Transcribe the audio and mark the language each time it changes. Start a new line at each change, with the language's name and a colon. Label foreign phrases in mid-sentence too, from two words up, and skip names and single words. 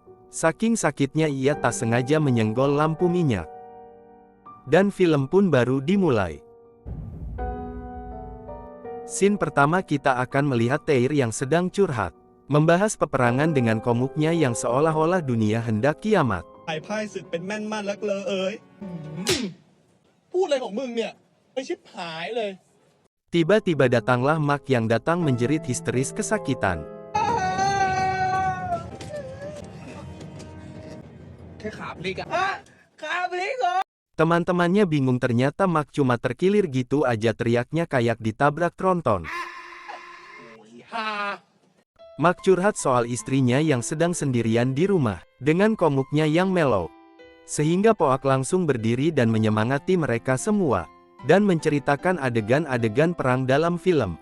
Indonesian: Saking sakitnya ia tak sengaja menyenggol lampu minyak. Dan film pun baru dimulai. Scene pertama kita akan melihat Tair yang sedang curhat, membahas peperangan dengan komuknya yang seolah-olah dunia hendak kiamat.
Thai: ถ่ายพ่ายศึกเป็นแม่นมั่นแล้วเกลอเอ๋ยพูดอะไรของมึงเนี่ยไม่ชิบหายเลย
Indonesian: Tiba-tiba datanglah Mak yang datang menjerit histeris kesakitan.
Thai: แค่ขาพลิกอะขาพลิกเหรอ
Indonesian: Teman-temannya bingung, ternyata Mak cuma terkilir gitu aja, teriaknya kayak ditabrak tronton.
Thai: โอ้ยฮ่า
Indonesian: Mak curhat soal istrinya yang sedang sendirian di rumah, dengan komuknya yang mellow. Sehingga Poak langsung berdiri dan menyemangati mereka semua, dan menceritakan adegan-adegan perang dalam film.